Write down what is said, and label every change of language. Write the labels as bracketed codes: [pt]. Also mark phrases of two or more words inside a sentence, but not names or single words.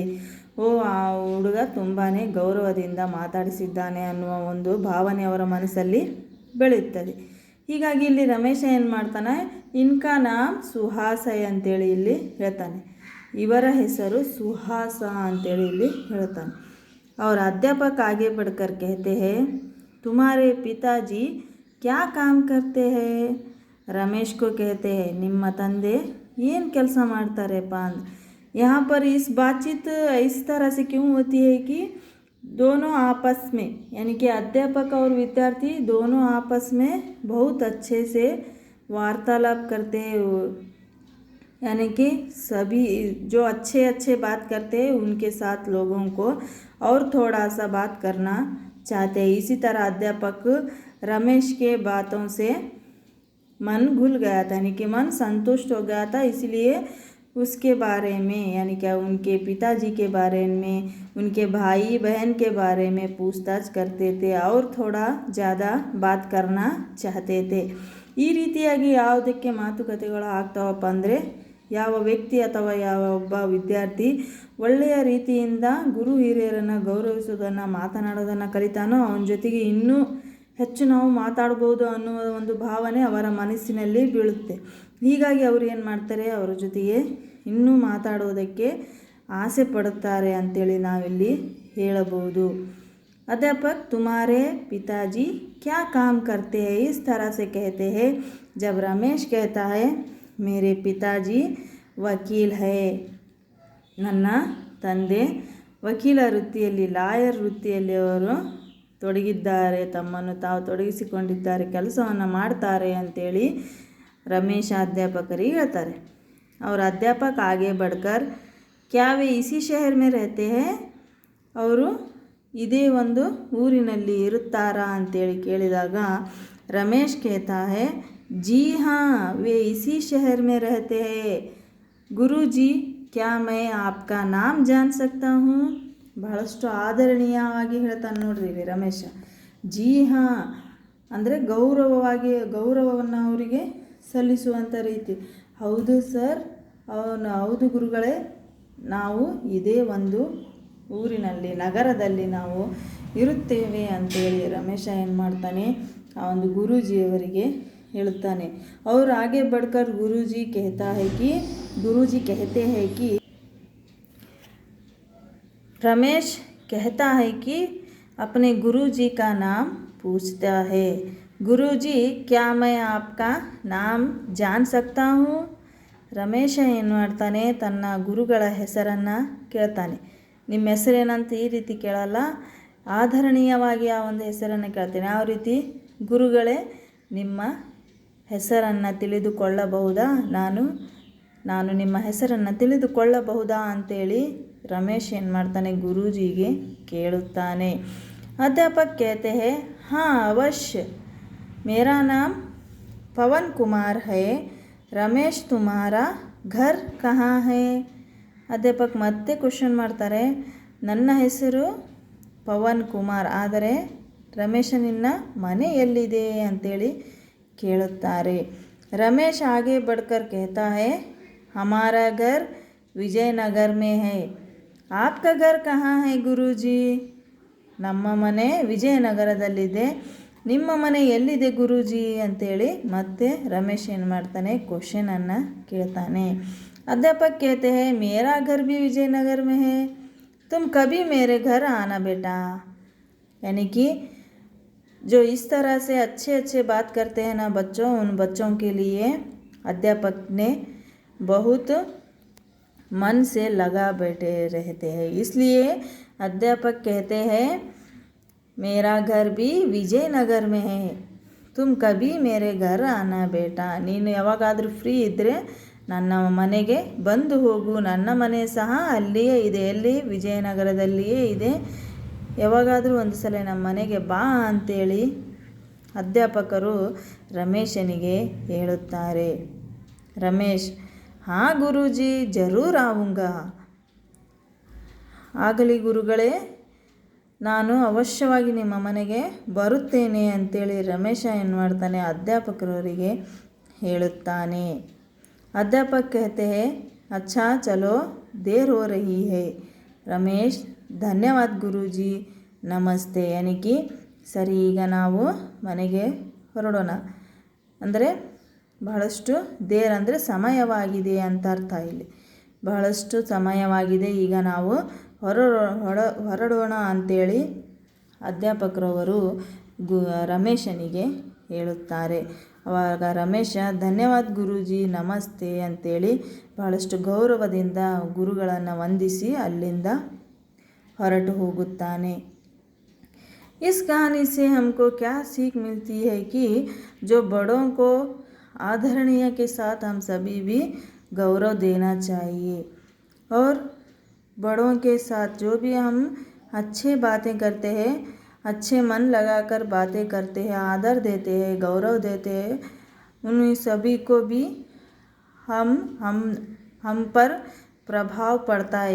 [kn] ಆ ಹುಡುಗ ತುಂಬಾ ಗೌರವದಿಂದ ಮಾತಾಡಿಸಿದ್ದಾನೆ ಅನ್ನುವ ಒಂದು ಭಾವನೆ ಅವರ ಮನಸ್ಸಲ್ಲಿ ಬೆಳೆಯುತ್ತದೆ. ಹೀಗಾಗಿ ಇಲ್ಲಿ ರಮೇಶ ಏನು ಮಾಡ್ತಾನೆ, [hi] इनका नाम [kn] ಸುಹಾಸ ಅಂತೇಳಿ ಇಲ್ಲಿ ಹೇಳ್ತಾನೆ. ಇವರ ಹೆಸರು ಸುಹಾಸ ಅಂತೇಳಿ ಇಲ್ಲಿ ಹೇಳ್ತಾನೆ. [hi] और अध्यापक आगे बढ़कर कहते हैं, तुम्हारे पिताजी क्या काम करते हैं? रमेश को कहते हैं, [kn] ನಿಮ್ಮ ತಂದೆ ಏನು ಕೆಲಸ ಮಾಡ್ತಾರೆಪ್ಪ ಅಂತ. [hi] यहाँ पर इस बातचीत इस तरह से क्यों होती है कि दोनों आपस में यानी कि अध्यापक और विद्यार्थी दोनों आपस में बहुत अच्छे से वार्तालाप करते हैं, यानी कि सभी जो अच्छे बात करते हैं उनके साथ लोगों को और थोड़ा सा बात करना चाहते हैं. इसी तरह अध्यापक रमेश के बातों से मन घुल गया था, यानी कि मन संतुष्ट हो गया था. इसलिए उसके बारे में यानी क्या उनके पिताजी के बारे में, उनके भाई बहन के बारे में पूछताछ करते थे और थोड़ा ज़्यादा बात करना चाहते थे. [kn] ಈ ರೀತಿಯಾಗಿ ಯಾವುದಕ್ಕೆ ಮಾತುಕತೆಗಳು ಆಗ್ತಾವಪ್ಪ ಅಂದರೆ, ಯಾವ ವ್ಯಕ್ತಿ ಅಥವಾ ಯಾವ ಒಬ್ಬ ವಿದ್ಯಾರ್ಥಿ ಒಳ್ಳೆಯ ರೀತಿಯಿಂದ ಗುರು ಹಿರಿಯರನ್ನು ಗೌರವಿಸೋದನ್ನು ಮಾತನಾಡೋದನ್ನು ಕಲಿತಾನೋ ಅವನ ಜೊತೆಗೆ ಇನ್ನೂ ಹೆಚ್ಚು ನಾವು ಮಾತಾಡ್ಬೋದು ಅನ್ನುವ ಒಂದು ಭಾವನೆ ಅವರ ಮನಸ್ಸಿನಲ್ಲಿ ಬೀಳುತ್ತೆ. ಹೀಗಾಗಿ ಅವರು ಏನು ಮಾಡ್ತಾರೆ, ಅವರ ಜೊತೆಗೆ ಇನ್ನೂ ಮಾತಾಡೋದಕ್ಕೆ ಆಸೆ ಪಡುತ್ತಾರೆ ಅಂತೇಳಿ ನಾವಿಲ್ಲಿ ಹೇಳಬಹುದು. [hi] अध्यापक तुम्हारे पिताजी क्या काम करते हैं? इस तरह से कहते हैं. जब रमेश कहता है मेरे पिताजी वकील है, [kn] ನನ್ನ ತಂದೆ ವಕೀಲ ವೃತ್ತಿಯಲ್ಲಿ ಲಾಯರ್ ವೃತ್ತಿಯಲ್ಲಿ ಅವರು ತೊಡಗಿದ್ದಾರೆ, ತಮ್ಮನ್ನು ತಾವು ತೊಡಗಿಸಿಕೊಂಡಿದ್ದಾರೆ, ಕೆಲಸವನ್ನು ಮಾಡ್ತಾರೆ ಅಂತೇಳಿ ರಮೇಶ ಅಧ್ಯಾಪಕರಿಗೆ ಹೇಳ್ತಾರೆ. [hi] और अध्यापक आगे बढ़कर क्या वे इसी शहर में रहते हैं? [kn] ಅವರು ಇದೇ ಒಂದು ಊರಿನಲ್ಲಿ ಇರುತ್ತಾರಾ ಅಂತೇಳಿ ಕೇಳಿದಾಗ ರಮೇಶ್ [hi] कहता है जी हाँ वे इसी शहर में रहते हैं. गुरुजी क्या मैं आपका नाम जान सकता हूँ? [kn] ಬಹಳಷ್ಟು ಆದರಣೀಯವಾಗಿ ಹೇಳ್ತಾನೆ ನೋಡ್ರಿ ರಮೇಶ. ಜಿ ಹಾಂ ಅಂದರೆ ಗೌರವವನ್ನು ಅವರಿಗೆ ಸಲ್ಲಿಸುವಂಥ ರೀತಿ. ಹೌದು ಸರ್, ಹೌದು ಗುರುಗಳೇ, ನಾವು ಇದೇ ಒಂದು ಊರಿನಲ್ಲಿ ನಗರದಲ್ಲಿ ನಾವು ಇರುತ್ತೇವೆ ಅಂತೇಳಿ ರಮೇಶ ಏನು ಮಾಡ್ತಾನೆ, ಆ ಒಂದು ಗುರೂಜಿಯವರಿಗೆ ಹೇಳುತ್ತಾನೆ. [hi] और आगे बढ़कर गुरुजी कहते हैं कि रमेश कहता है कि अपने गुरुजी का नाम पूछता है. गुरुजी क्या मैं आपका नाम जान सकता हूँ? [kn] ರಮೇಶ ಏನು ಮಾಡ್ತಾನೆ, ತನ್ನ ಗುರುಗಳ ಹೆಸರನ್ನು ಕೇಳ್ತಾನೆ. ನಿಮ್ಮ ಹೆಸರೇನಂತ ಈ ರೀತಿ ಕೇಳಲ್ಲ, ಆಧರಣೀಯವಾಗಿ ಆ ಒಂದು ಹೆಸರನ್ನು ಕೇಳ್ತೇನೆ. ಯಾವ ರೀತಿ, ಗುರುಗಳೇ ನಿಮ್ಮ ಹೆಸರನ್ನು ತಿಳಿದುಕೊಳ್ಳಬಹುದಾ, ನಾನು ನಿಮ್ಮ ಹೆಸರನ್ನು ತಿಳಿದುಕೊಳ್ಳಬಹುದಾ ಅಂತೇಳಿ ರಮೇಶ್ ಏನು ಮಾಡ್ತಾನೆ, ಗುರೂಜಿಗೆ ಕೇಳುತ್ತಾನೆ. [hi] अध्यापक कहते हैं हाँ अवश्य, मेरा नाम पवन कुमार है. रमेश तुम्हारा घर कहाँ है? [kn] ಅಧ್ಯಾಪಕ್ ಮತ್ತೆ ಕ್ವಶನ್ ಮಾಡ್ತಾರೆ, ನನ್ನ ಹೆಸರು ಪವನ್ ಕುಮಾರ್, ಆದರೆ ರಮೇಶ ನಿನ್ನ ಮನೆ ಎಲ್ಲಿದೆ ಅಂತೇಳಿ ಕೇಳುತ್ತಾರೆ. [hi] ರಮೇಶ್ आगे बढ़कर कहता है हमारा घर विजयनगर में है. आपका घर कहाँ है गुरुजी? [kn] ನಮ್ಮ ಮನೆ ವಿಜಯನಗರದಲ್ಲಿದೆ, ನಿಮ್ಮ ಮನೆ ಎಲ್ಲಿದೆ ಗುರೂಜಿ ಅಂತೇಳಿ ಮತ್ತೆ ರಮೇಶ್ ಏನು ಮಾಡ್ತಾನೆ, ಕ್ವಶನನ್ನು ಕೇಳ್ತಾನೆ. [hi] अध्यापक कहते हैं मेरा घर भी विजयनगर में है, तुम कभी मेरे घर आना बेटा. यानी कि जो इस तरह से अच्छे बात करते हैं ना बच्चों, उन बच्चों के लिए अध्यापक ने बहुत मन से लगा बैठे रहते हैं. इसलिए अध्यापक कहते हैं मेरा घर भी विजयनगर में है, तुम कभी मेरे घर आना बेटा. [kn] ನೀನು ಯಾವಾಗಾದರೂ ಫ್ರೀ ಇದ್ದರೆ ನನ್ನ ಮನೆಗೆ ಬಂದು ಹೋಗು, ನನ್ನ ಮನೆ ಸಹ ಅಲ್ಲಿಯೇ ಇದೆ, ಎಲ್ಲಿ ವಿಜಯನಗರದಲ್ಲಿಯೇ ಇದೆ, ಯಾವಾಗಾದರೂ ಒಂದು ಸಲ ನಮ್ಮ ಮನೆಗೆ ಬಾ ಅಂತೇಳಿ ಅಧ್ಯಾಪಕರು ರಮೇಶನಿಗೆ ಹೇಳುತ್ತಾರೆ. [hi] रमेश, हाँ गुरुजी, ज़रूर आऊँगा. [kn] ಆಗಲಿ ಗುರುಗಳೇ, ನಾನು ಅವಶ್ಯವಾಗಿ ನಿಮ್ಮ ಮನೆಗೆ ಬರುತ್ತೇನೆ ಅಂತೇಳಿ ರಮೇಶ ಏನು ಮಾಡ್ತಾನೆ, ಅಧ್ಯಾಪಕರವರಿಗೆ ಹೇಳುತ್ತಾನೆ. [hi] ಅಧ್ಯಾಪಕ कहते हैं, अच्छा चलो देर हो रही है. [kn] ರಮೇಶ್, ಧನ್ಯವಾದ ಗುರೂಜಿ, ನಮಸ್ತೆ. ಯಾನಿಕಿ ಸರಿ, ಈಗ ನಾವು ಮನೆಗೆ ಹೊರಡೋಣ. ಅಂದರೆ ಬಹಳಷ್ಟು ದೇರ್ ಅಂದರೆ ಸಮಯವಾಗಿದೆ ಅಂತ ಅರ್ಥ. ಇಲ್ಲಿ ಬಹಳಷ್ಟು ಸಮಯವಾಗಿದೆ, ಈಗ ನಾವು ಹೊರಡೋಣ ಅಂಥೇಳಿ ಅಧ್ಯಾಪಕರವರು ರಮೇಶನಿಗೆ ಹೇಳುತ್ತಾರೆ. ಆವಾಗ ರಮೇಶ, ಧನ್ಯವಾದ ಗುರೂಜಿ, ನಮಸ್ತೆ ಅಂತೇಳಿ ಬಹಳಷ್ಟು ಗೌರವದಿಂದ ಗುರುಗಳನ್ನು ವಂದಿಸಿ ಅಲ್ಲಿಂದ ಹೊರಟು ಹೋಗುತ್ತಾನೆ. [hi] इस कहानी से हमको क्या सीख मिलती है कि जो बड़ों को आदरणीय के साथ हम सभी भी गौरव देना चाहिए, और बड़ों के साथ जो भी हम अच्छे बातें करते हैं, अच्छे मन लगाकर बातें करते हैं, आदर देते हैं, गौरव देते हैं, उन सभी को भी हम पर प्रभाव पड़ता है.